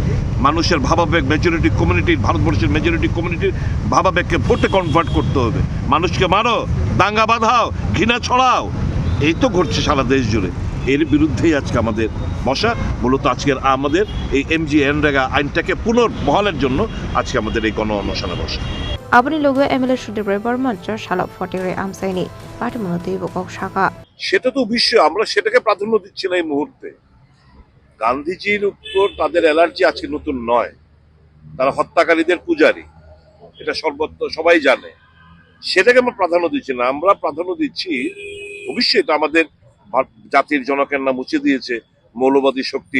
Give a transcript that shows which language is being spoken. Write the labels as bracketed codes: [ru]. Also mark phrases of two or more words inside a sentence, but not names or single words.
[bn] মানুষের ভাবাবেগ, [en] majority communityr, [bn] ভারতবর্ষের [en] majority communityr [bn] ভাবাবেগকে ভোটে কনভার্ট করতে হবে। মানুষকে মারো, দাঙ্গা বাঁধাও, ঘৃণা ছড়াও, এই তো ঘটছে সারা দেশ জুড়ে। এর বিরুদ্ধেই আজকে আমাদের বসা। মূলত আজকের আমাদের এই MGNREGA আইনটাকে পুনর্বহালের জন্য আজকে আমাদের এই গণ অনশনে বসা। [trp] Abani logo MLA Sudirbai Burman Shalop Fortere Amsaini Patimono Bokok Shaka. [bn] সেটা তো অবশ্যই, আমরা সেটাকে প্রাধান্য দিচ্ছি না এই মুহূর্তে। গান্ধীজির উপর তাদের অ্যালার্জি আজকে নতুন নয়। তারা হত্যাকারীদের পূজারী, এটা সর্বত্র সবাই জানে। সেটাকে আমরা প্রাধান্য দিচ্ছি না। আমরা প্রাধান্য দিচ্ছি, অবশ্যই এটা আমাদের জাতির জনকের নাম মুছে দিয়েছে মৌলবাদী শক্তি।